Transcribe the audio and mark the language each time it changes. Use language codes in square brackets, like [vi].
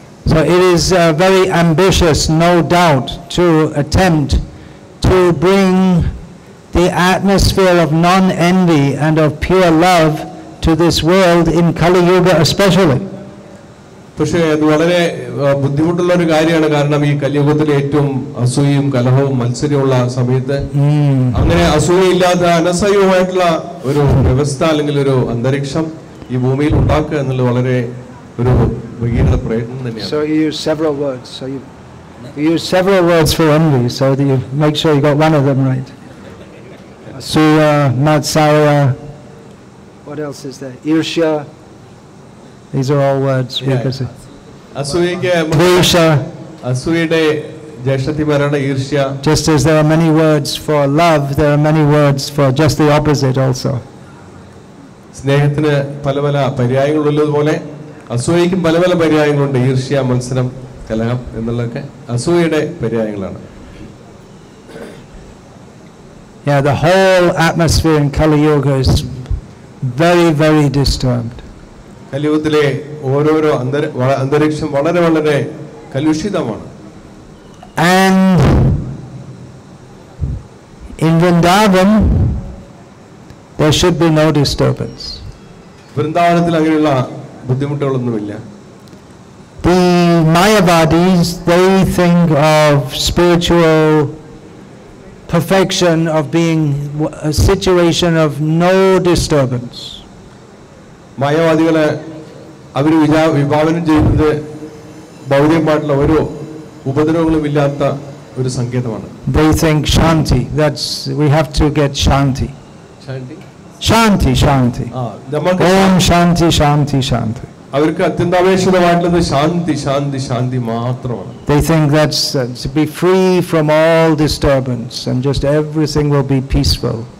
[en] So it is very ambitious, no doubt, to attempt to bring the atmosphere of non-envy and of pure love to this world in Kali Yuga especially. [ml] പക്ഷേ അത് വളരെ ബുദ്ധിമുട്ടുള്ള ഒരു കാര്യമാണ്, കാരണം ഈ കലിയുഗത്തിലെ ഏറ്റവും അസൂയയും കലഹവും മത്സരമുള്ള സമയത്ത് അങ്ങനെ അസൂയയില്ലാത്ത അനസഹ്യവുമായിട്ടുള്ള ഒരു വ്യവസ്ഥ അല്ലെങ്കിൽ ഒരു അന്തരീക്ഷം ഈ ഭൂമിയിൽ ഉണ്ടാക്കുക എന്നുള്ളത് വളരെ ഒരു ഭഗീരഥ പ്രയത്നം തന്നെയാണ്. [en] So you use several words. So you use several words for envy, so that you make sure you got one of them right. Asuya, Matsaya. What else is there? Irshya. These are all words. [ml] അസൂയയ്ക്ക് അസൂയയുടെ ജ്യേഷ്ഠത്തിമാരാണ് ഈർഷ്യ. [en] Just as there are many words for love, there are many words for just the opposite also. [ml] സ്നേഹത്തിന് പല പല പര്യായങ്ങളുള്ളതുപോലെ അസൂയയ്ക്കും പല പല പര്യായങ്ങളുണ്ട്. ഈർഷ്യ, മത്സരം, കലഹം എന്നുള്ളതൊക്കെ അസൂയയുടെ പര്യായങ്ങളാണ്. [en] The whole atmosphere in Kali Yuga is very, very disturbed. [ml] കലിയുഗത്തിലെ ഓരോരോ അന്തരീക്ഷം വളരെ വളരെ കലുഷിതമാണ്. [en] And in Vrindavan there should be no disturbance. [ml] വൃന്ദാവനത്തിൽ അങ്ങനെയുള്ള ബുദ്ധിമുട്ടുകളൊന്നുമില്ല. [en] The Mayavadis, they think of spiritual perfection of being a situation of no disturbance. [ml] മായാവാദികളെ അവർ വിഭാവനം ചെയ്യുന്നത് ഭൗതികമായിട്ടുള്ള ഓരോ ഉപദ്രവങ്ങളും ഇല്ലാത്ത ഒരു സങ്കേതമാണ്. [en] They think shanti, that's we have to get shanti. Shanti, shanti. Om shanti, shanti, shanti. [ml] അവർക്ക് അത്യന്താപേക്ഷിതമായിട്ടുള്ളത് ശാന്തി ശാന്തി ശാന്തി മാത്രമാണ്. [en] They think that's to be free from all disturbance and just everything will be peaceful.